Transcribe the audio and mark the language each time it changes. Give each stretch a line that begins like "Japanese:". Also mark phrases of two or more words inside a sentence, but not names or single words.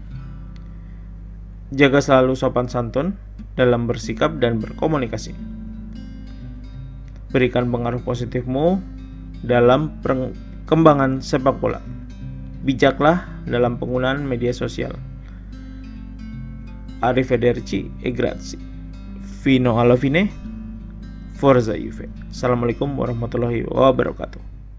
Indonesian: Jaga selalu sopan santun dalam bersikap dan berkomunikasi. Berikan pengaruh positifmu dalam perkembangan sepak bola. Bijaklah dalam penggunaan media sosial.
Italian: Arrivederci e grazie. Fino alla fine. Forza Juve.
Arabic: السلام عليكم ورحمة الله وبركاته.